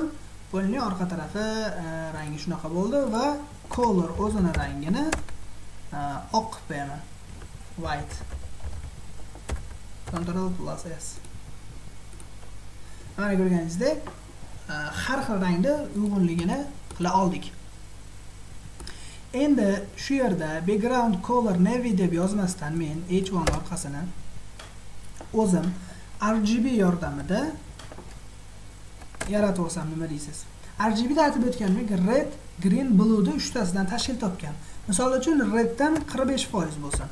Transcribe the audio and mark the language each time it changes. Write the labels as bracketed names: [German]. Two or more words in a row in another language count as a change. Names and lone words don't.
[Uzbek] Bo'lning orqa tarafi rangi shunaqa bo'ldi va color o'zini rangini oq qilib beraman. [English] White. Ctrl+S. [Uzbek] Mana ko'rganingizdek har xil rangni uyg'unligini qila oldik. Endi shu yerda [English] background color navy [Uzbek] deb yozmasdan men h1 orqasini o'zim RGB yordamida yaratib olsam nima deysiz? RGB da aytib o'tgandek, [English] red, green, blue [Uzbek] da uchtasidan tashkil topgan. Misol uchun reddan 45% bo'lsin.